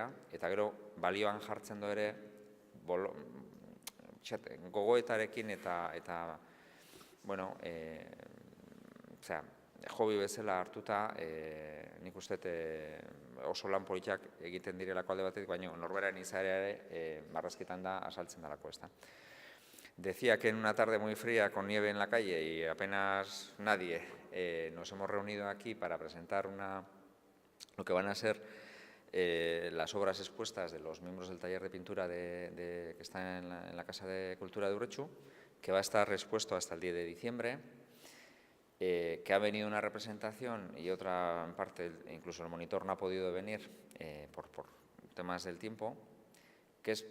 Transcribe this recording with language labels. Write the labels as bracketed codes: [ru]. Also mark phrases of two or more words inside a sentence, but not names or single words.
[eu] Eta gero balioan jartzen du ere gogoetarekin eta hobi bezala hartuta nik uste oso lan politak egiten direlako alde batetik, baina norberaren izaera ere marrazkitan da asaltzen dalako, ezta. [es] Decía que en una tarde muy fría con nieve en la calle y apenas nadie nos hemos reunido aquí para presentar lo que van a ser las obras expuestas de los miembros del taller de pintura que está en la Casa de Cultura de Urretxu, que va a estar expuesto hasta el 10 de diciembre, que ha venido una representación y otra en parte, incluso el monitor no ha podido venir por temas del tiempo, que es...